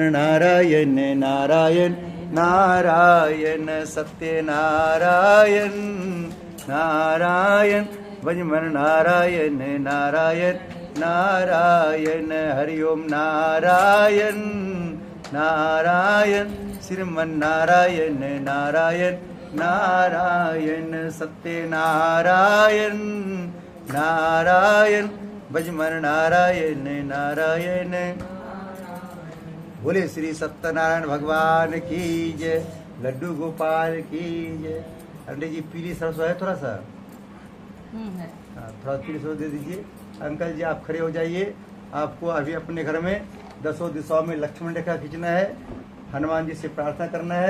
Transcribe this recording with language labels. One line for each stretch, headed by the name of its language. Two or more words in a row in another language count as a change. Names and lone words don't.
Hindi: नारायण नारायण नारायण, सत्य नारायण नारायण, भजमन नारायण नारायण नारायण, हरि ओम नारायण नारायण, श्रीमन नारायण नारायण नारायण, सत्य नारायण नारायण, भजमन नारायण नारायण। बोले श्री सत्यनारायण भगवान की जय, लड्डू गोपाल की जय। अंडे जी पीली सरसों है थोड़ा सा, है। हाँ, थोड़ा पीली सरसों दे दीजिए। अंकल जी आप खड़े हो जाइए। आपको अभी अपने घर में 10 दिशाओं में लक्ष्मण रेखा खींचना है, हनुमान जी से प्रार्थना करना है।